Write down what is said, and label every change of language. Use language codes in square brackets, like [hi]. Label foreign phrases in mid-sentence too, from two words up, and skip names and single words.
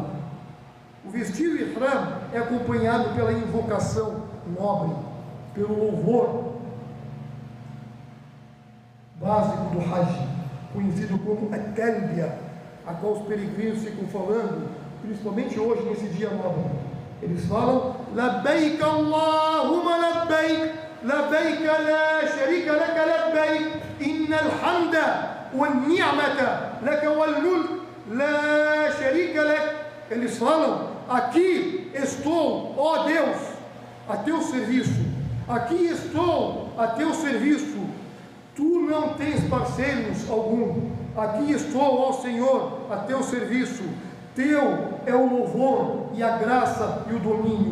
[pt] O vestir o ihram é acompanhado pela invocação nobre, pelo louvor básico do Hajj, conhecido como a Talbiya, a qual os peregrinos ficam falando, principalmente hoje, nesse dia nobre. Eles falam: [ar] لبيك اللهم لبيك، لبيك لا شريك لك لبيك، إن الحمد والنعمة لك والملك لا شريك لك. [pt] Eles falam: aqui estou, ó Deus, a teu serviço. Aqui estou a teu serviço. Tu não tens parceiros algum. Aqui estou, ó Senhor, a teu serviço. Teu é o louvor e a graça e o domínio.